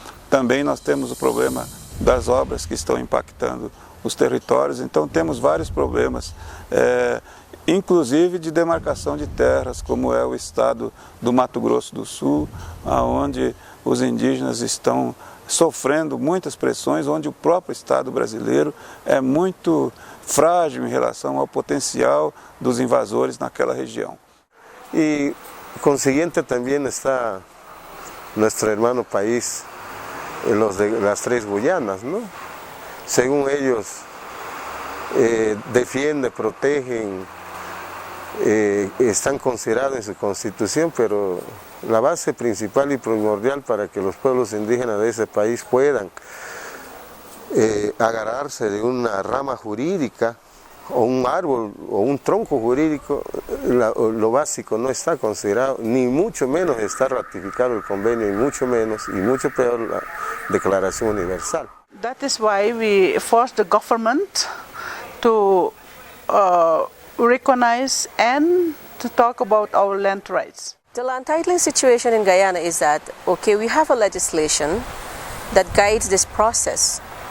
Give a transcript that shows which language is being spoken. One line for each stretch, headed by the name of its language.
Portuguese: Também nós temos o problema das obras que estão impactando os territórios, então temos vários problemas, inclusive de demarcação de terras, como é o estado do Mato Grosso do Sul, onde os indígenas estão sofrendo muitas pressões, onde o próprio Estado brasileiro é muito frágil em relação ao potencial dos invasores naquela região.
Spanish: Y consiguiente también está nuestro hermano país, los de las 3 Guyanas, ¿no? Según ellos, defienden, protegen, están considerados en su constitución, pero la base principal y primordial para que los pueblos indígenas de ese país puedan agarrarse de una rama jurídica o un árbol o un tronco jurídico, lo básico no está considerado, ni mucho menos está ratificado el convenio, y mucho peor la Declaración Universal.
English: That is why we forced the government to recognize and to talk about our land rights. The land titling situation in Guyana is that, okay, we have a legislation that guides this process.